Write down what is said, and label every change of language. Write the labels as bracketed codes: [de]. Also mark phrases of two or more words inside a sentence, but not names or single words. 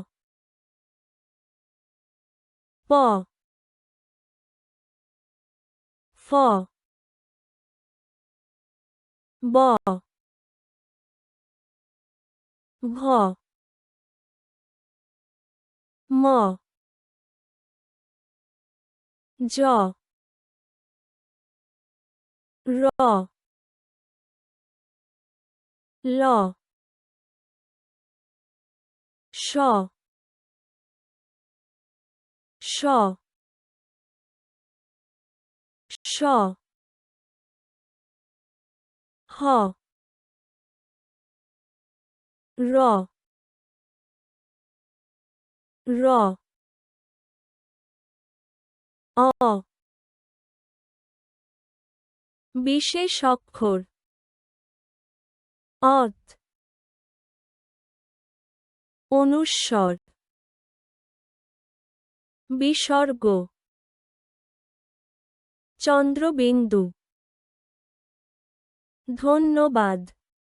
[bn] প ফ ব ভ ম জ র ল শ শ শ হ র র অ বিশেষ অক্ষর অত অনুস্বর বিসর্গ চন্দ্রবিন্দু ধন্যবাদ।